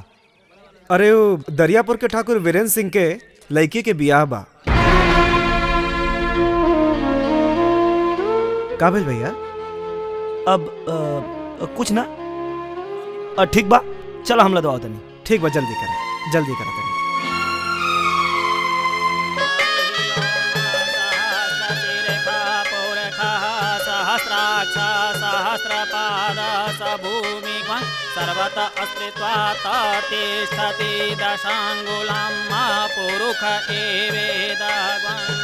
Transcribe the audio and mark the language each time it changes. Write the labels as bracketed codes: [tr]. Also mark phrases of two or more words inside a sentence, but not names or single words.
[bho] अरे वो दरियापुर के ठाकुर वीरेंद्र सिंह के लड़की के बियाह बा। का भेल भैया? अब कुछ ना। ठीक बा, चलो हमला दवा तनी। ठीक बा, जल्दी करें, जल्दी करा तनी। [sa] सहस्रपाद भूमिग्वं सर्वत अस्तित्वा तिष्ठति दशांगुलं पुरुष एवेदग्वं।